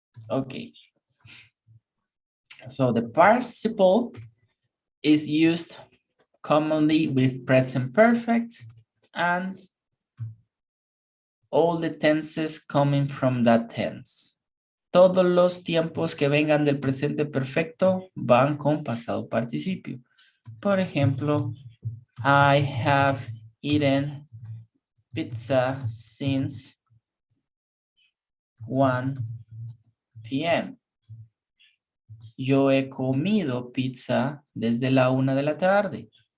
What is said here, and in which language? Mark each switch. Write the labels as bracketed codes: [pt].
[en] Okay. So the participle is used commonly with present perfect and all the tenses coming from that tense. [es] Todos los tiempos que vengan del presente perfecto van con pasado participio. Por ejemplo, [en] I have eaten pizza since 1 p.m. [es] Yo he comido pizza desde la 1 de la tarde.